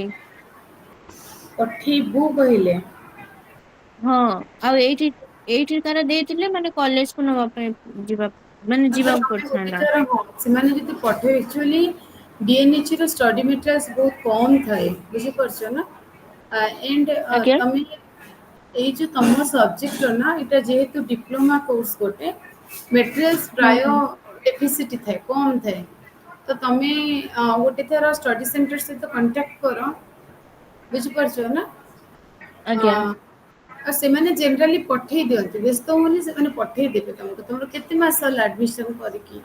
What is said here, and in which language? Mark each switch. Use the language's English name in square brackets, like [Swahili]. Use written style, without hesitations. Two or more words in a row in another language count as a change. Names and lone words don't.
[Odia] ପଠେଇବୁ କହିଲେ ହଁ ଆଉ ଏଇଠି ତାର ଦେଇଥିଲେ ମାନେ କଲେଜକୁ ନବା ପାଇଁ ଯିବା ମାନେ ଯିବାକୁ ପଡିଥାନ୍ତା। ସେମାନେ ଯଦି ପଠେଇବେ ଆକ୍ଚୁଆଲି ଡିଏନଏଚ ର [English] study materials [Odia] ବହୁତ କମ ଥାଏ ବୁଝିପାରୁଛ ନା एंड ଆଜ୍ଞା तमें ଏଇ ଯେ ତମ ସବଜେକ୍ଟ ନା এটা ଯେହେତୁ [English] diploma course [Odia] ଗୋଟେ ମେଟେରିଆଲ୍ସ ହୁଁ ପ୍ରାୟ ହୁଁ ଡେଫିସିଟ୍ ଥାଏ କମ୍ ଥାଏ ତ ତମେ ଗୋଟେ ଥର [English] study centre [Odia] ସହିତ କଣ୍ଟାକ୍ଟ କର ବୁଝିପାରୁଛ ନା ଆଜ୍ଞା ଆଉ ସେମାନେ ଜେନେରାଲି ପଠେଇ ଦିଅନ୍ତି ବ୍ୟସ୍ତ ହୁଅନି ସେମାନେ ପଠେଇ ଦେବେ ତମକୁ ତମର କେତେ ମାସ ହେଲା ଆଡମିସନ କରିକି